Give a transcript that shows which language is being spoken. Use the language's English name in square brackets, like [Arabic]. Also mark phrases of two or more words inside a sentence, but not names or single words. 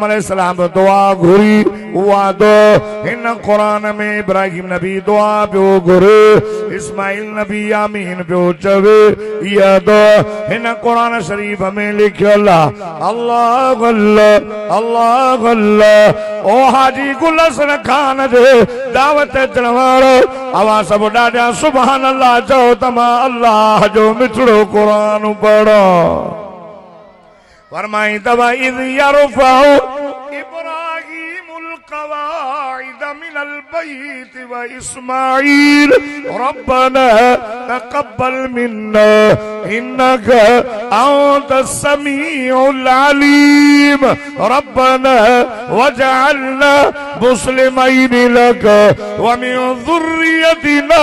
[Sindhi] अलैहिस्सलाम दुआ घुरी उहा दुआ हिन कुरान में इब्राहिम नबी दुआ पियो घुरे इस्माइल नबी आमीन पियो चवे इहा दुआ हिन कुरान शरीफ में लिखियल अल्लाह अल्लाह अल्लाह अल्लाह ओ हाजी गुल हसन खान जे दावत अचण वारो अवां सभु ॾाढा [Arabic] سبحان الله [Sindhi] चओ त मां अल्लाह जो मिठड़ो कुरान पढ़ो [Arabic] फरमाई وإذ يرفع إبراهيم القواعد من البيت وإسماعيل ربنا تقبل منا إنك أنت السميع العليم ربنا واجعلنا مسلمين لك ومن ذريتنا